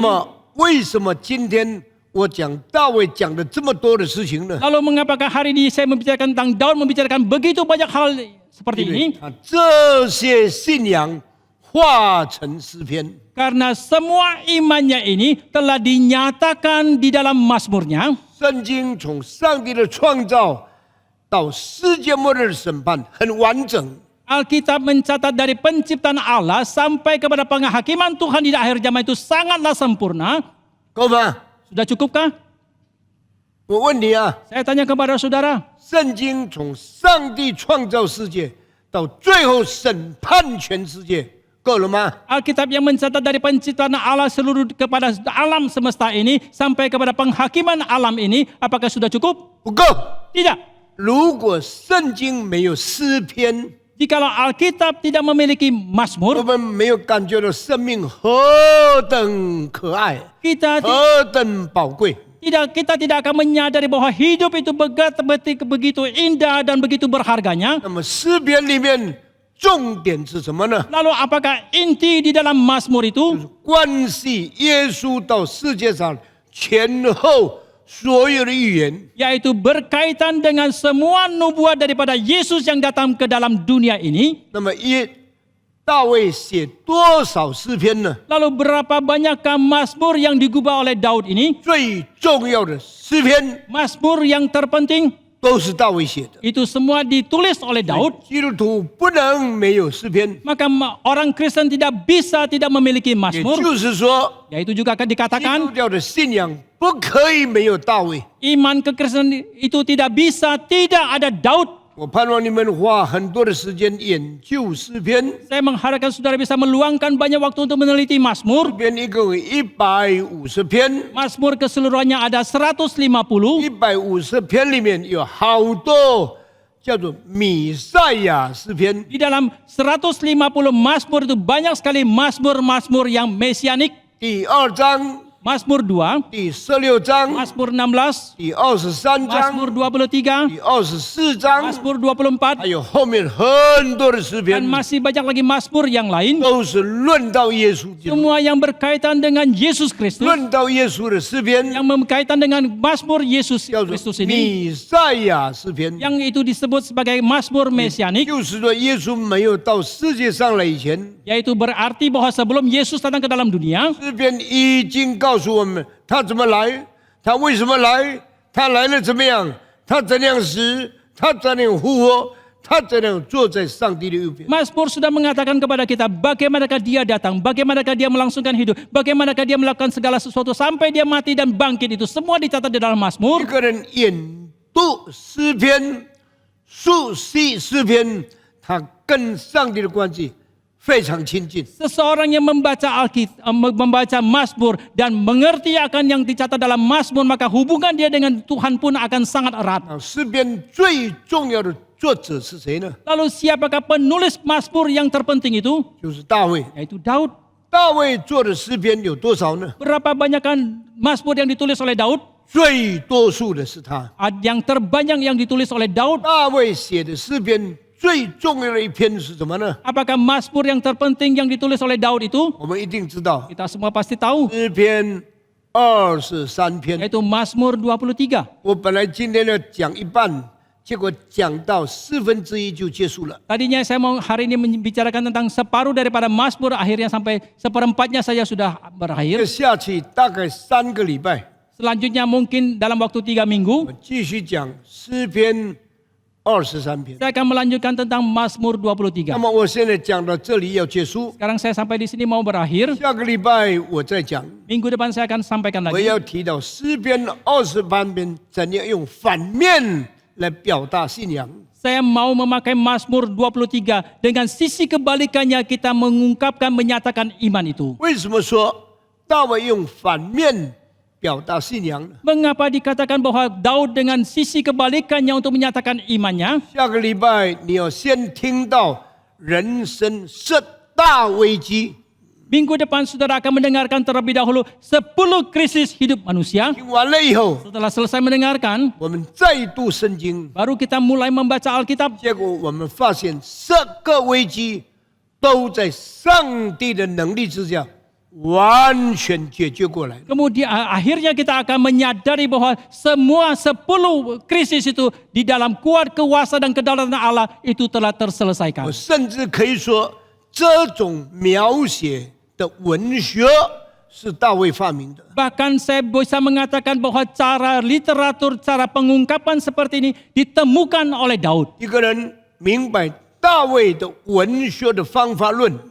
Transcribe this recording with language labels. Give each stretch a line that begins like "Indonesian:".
Chinese: 么，为什么今天我讲大卫讲的这么多的事情呢？
Indonesian: Lalu mengapakah hari ini saya membicarakan tentang Daud membicarakan begitu banyak hal seperti
Chinese: 因为
Indonesian: ini?
Chinese: 他这些信仰化成诗篇。
Indonesian: Karena semua imannya ini telah dinyatakan di dalam Mazmurnya.
Chinese: 圣经从上帝的创造到世界末日的审判很完整。
Indonesian: Alkitab mencatat dari penciptaan Allah sampai kepada penghakiman Tuhan di akhir zaman itu sangatlah sempurna.
Chinese: 够吗？
Indonesian: Sudah cukupkah?
Chinese: 我问你啊，
Indonesian: Saya tanya kepada saudara,
Chinese: 圣经从上帝创造世界到最后审判全世界，够了吗？
Indonesian: Alkitab yang mencatat dari penciptaan Allah seluruh kepada alam semesta ini sampai kepada penghakiman alam ini, apakah sudah cukup?
Chinese: 不够。
Indonesian: Tidak.
Chinese: 如果圣经没有诗篇，
Indonesian: Jikalau Alkitab tidak memiliki
Chinese: 我
Indonesian: Mazmur,
Chinese: 们没有感觉到生命何等可爱，
Indonesian: kita
Chinese: 何等宝贵。
Indonesian: kita tidak akan menyadari bahwa hidup itu begitu indah dan begitu berharganya.
Chinese: 那么诗篇里面重点是什么呢？
Indonesian: Lalu apakah inti di dalam Mazmur itu?
Chinese: 关系耶稣到世界上前后所有的预言。
Indonesian: Yaitu berkaitan dengan semua nubuat daripada Yesus yang datang ke dalam dunia ini.
Chinese: 那么大卫写多少诗篇呢？
Indonesian: Lalu berapa banyakkah Mazmur yang digubah oleh Daud ini?
Chinese: 最重要的诗篇
Indonesian: Mazmur yang terpenting
Chinese: 都是大卫写的。
Indonesian: itu semua ditulis oleh Daud.
Chinese: 基督徒不能没有诗篇，
Indonesian: Maka orang Kristen tidak bisa tidak memiliki
Chinese: 也
Indonesian: Mazmur.
Chinese: 就是说，
Indonesian: Yaitu juga akan
Chinese: 基
Indonesian: dikatakan
Chinese: 督教的信仰不可以没有大卫。
Indonesian: iman kekristenan itu tidak bisa tidak ada Daud.
Chinese: 我盼望你们花很多的时间研究诗篇，
Indonesian: Saya mengharapkan saudara bisa meluangkan banyak waktu untuk meneliti
Chinese: 诗
Indonesian: Mazmur.
Chinese: 篇一共有150篇。
Indonesian: Mazmur keseluruhannya ada 150.
Chinese: 150篇里面有好多叫做弥赛亚诗篇，
Indonesian: Di dalam 150 Mazmur itu banyak sekali Mazmur-Mazmur yang mesianik.
Chinese: 第2章、
Indonesian: Mazmur 2,
Chinese: 第16章、
Indonesian: Mazmur 16,
Chinese: 第23章、
Indonesian: Mazmur 23,
Chinese: 第24章，
Indonesian: Mazmur 24,
Chinese: 还有后面很多的诗
Indonesian: dan
Chinese: 篇，
Indonesian: masih banyak lagi Mazmur yang lain.
Chinese: 都是论到耶稣基督，
Indonesian: Semua yang berkaitan dengan Yesus Kristus,
Chinese: 论到耶稣的诗篇，
Indonesian: yang berkaitan dengan Mazmur Yesus
Chinese: 叫做
Indonesian: Kristus ini,
Chinese: 弥赛亚诗篇。
Indonesian: yang itu disebut sebagai Mazmur mesianik,
Chinese: 就是说，耶稣没有到世界上来以前，
Indonesian: yaitu berarti bahwa sebelum Yesus datang ke dalam dunia,
Chinese: 诗篇已经告诉我们他怎么来，他为什么来，他来了怎么样，他怎样死，他怎样复活，他怎样坐在上帝的右边。
Indonesian: Mazmur sudah mengatakan kepada kita bagaimanakah dia datang, bagaimanakah dia melangsungkan hidup, bagaimanakah dia melakukan segala sesuatu sampai dia mati dan bangkit, itu semua dicatat di dalam
Chinese: 一
Indonesian: Mazmur.
Chinese: 个人研读诗篇、熟悉诗篇，他跟上帝的关系非常亲近。
Indonesian: Seseorang yang membaca Mazmur dan mengerti akan yang dicatat dalam Mazmur, maka hubungan dia dengan Tuhan pun akan sangat erat.
Chinese: 诗篇最重要的作者是谁呢？
Indonesian: Lalu siapakah penulis Mazmur yang terpenting itu?
Chinese: 就是大卫。
Indonesian: Yaitu Daud.
Chinese: 大卫做的诗篇有多少呢？
Indonesian: Berapa banyakkan Mazmur yang ditulis oleh Daud?
Chinese: 最多数的是他。
Indonesian: Yang terbanyak yang ditulis oleh Daud.
Chinese: 大卫写的诗篇最重要的一篇是什么呢？
Indonesian: Apakah Mazmur yang terpenting yang ditulis oleh Daud itu?
Chinese: 我们一定知道，
Indonesian: Kita semua pasti tahu,
Chinese: 诗篇23篇。
Indonesian: yaitu Mazmur 23.
Chinese: 我本来今天要讲一半，结果讲到1/4就结束了。
Indonesian: Tadinya saya mau hari ini membicarakan tentang separuh daripada Mazmur, akhirnya sampai seperempatnya saja sudah
Chinese: 这
Indonesian: berakhir.
Chinese: 个下去大概3个礼拜，
Indonesian: Selanjutnya mungkin dalam waktu 3 minggu,
Chinese: 我继续讲诗篇23篇。
Indonesian: saya akan melanjutkan tentang Mazmur
Chinese: 那
Indonesian: 23.
Chinese: 么我现在讲到这里要结束，
Indonesian: Sekarang saya sampai di sini mau berakhir.
Chinese: 下个礼拜我再讲。
Indonesian: Minggu depan saya akan sampaikan
Chinese: 我
Indonesian: lagi.
Chinese: 要提到诗篇28篇怎样用反面来表达信仰。
Indonesian: Saya mau memakai Mazmur 23 dengan sisi kebalikannya kita mengungkapkan, menyatakan iman itu.
Chinese: 为什么说大卫用反面表达信仰呢？
Indonesian: Mengapa dikatakan bahwa Daud dengan sisi kebalikannya untuk menyatakan imannya?
Chinese: 下个礼拜你要先听到人生10大危机，
Indonesian: Minggu depan saudara akan mendengarkan terlebih dahulu 10 krisis hidup manusia.
Chinese: 听完了以后，
Indonesian: Setelah selesai mendengarkan,
Chinese: 我们再读圣经，
Indonesian: baru kita mulai membaca Alkitab.
Chinese: 结果我们发现10个危机都在上帝的能力之下完全解决过来。
Indonesian: Kemudian akhirnya kita akan menyadari bahwa semua 10 krisis itu di dalam kuat kuasa dan kedaulatan Allah itu telah terselesaikan.
Chinese: 我甚至可以说，这种描写的文学是大卫发明的。
Indonesian: Bahkan saya bisa mengatakan bahwa cara literatur, cara pengungkapan seperti ini ditemukan oleh Daud.
Chinese: 一个人明白大卫的文学的方法论，